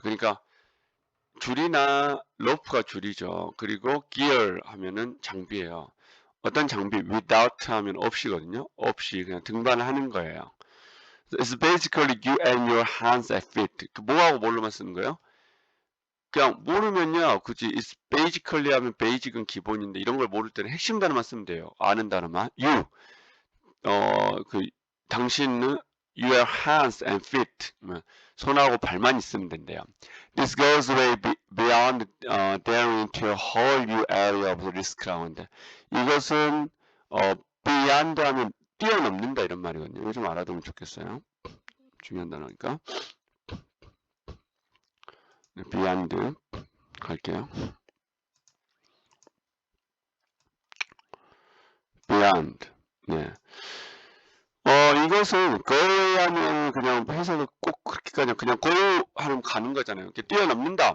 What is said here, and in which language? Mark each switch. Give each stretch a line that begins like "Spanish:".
Korean: 그러니까 줄이나 로프가 줄이죠. 그리고 gear 하면은 장비예요. 어떤 장비? without 하면 없이거든요. 없이 그냥 등반을 하는 거예요.
English: It's basically you and your hands and feet.
Korean: 뭐하고 뭘로만 쓰는 거예요? 그냥 모르면요. 굳이
English: it's basically
Korean: 하면 basic은 기본인데 이런 걸 모를 때는 핵심 단어만 쓰면 돼요. 아는 단어만. you. 당신은
English: your hands and feet.
Korean: 손하고 발만 있으면 된대요.
English: This goes way beyond daring to a whole new area of risk
Korean: 라는데 이것은 beyond 하면 뛰어넘는다 이런 말이거든요. 이거 좀 알아두면 좋겠어요. 중요한 단어니까. beyond 갈게요. beyond. 네. 이것은 go 하면 그냥 해석을 꼭 그렇게까지 그냥 go 하면 가는 거잖아요. 이렇게 뛰어넘는다.